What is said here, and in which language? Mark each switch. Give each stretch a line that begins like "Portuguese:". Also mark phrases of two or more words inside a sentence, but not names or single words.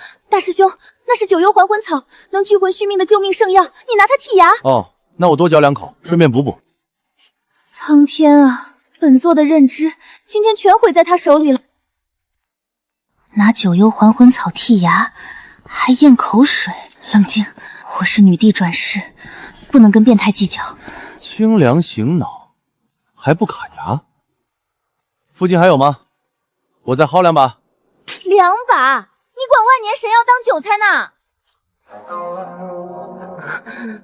Chinese: 大師兄，那是九幽還魂草，能聚魂續命的救命聖藥，你拿它剔牙。哦，那我多嚼2口，順便補補。蒼天啊，本座的認知今天全毀在他手裡了。拿九幽還魂草剔牙，還咽口水。冷靜，我是女帝轉世，不能跟變態計較。清涼醒腦，還不卡牙？附近還有嗎？我再薅2把。 2把？你管萬年神藥當韭菜呢？